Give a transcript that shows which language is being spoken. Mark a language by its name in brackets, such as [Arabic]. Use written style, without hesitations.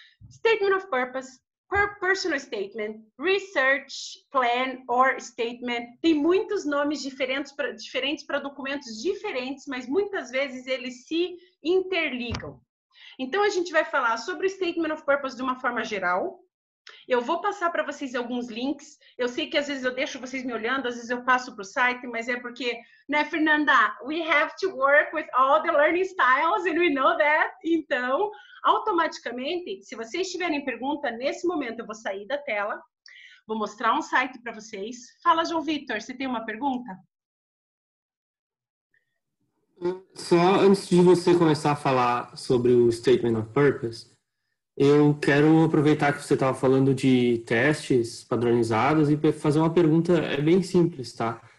[English] Statement of Purpose, personal statement, research plan or statement, [Portuguese] tem muitos nomes diferentes para documentos diferentes, mas muitas vezes eles se interligam. Então, a gente vai falar sobre o Statement of Purpose de uma forma geral. Eu vou passar para vocês alguns links. Eu sei que às vezes eu deixo vocês me olhando, às vezes eu passo para o site, mas é porque, né, Fernanda? [English] We have to work with all the learning styles and we know that. [Portuguese] Então, automaticamente, se vocês tiverem pergunta, nesse momento eu vou sair da tela, vou mostrar um site para vocês. Fala, João Vitor, você tem uma pergunta? Só antes de você começar a falar sobre o Statement of Purpose, eu quero aproveitar que você estava falando de testes padronizados e fazer uma pergunta bem simples, tá?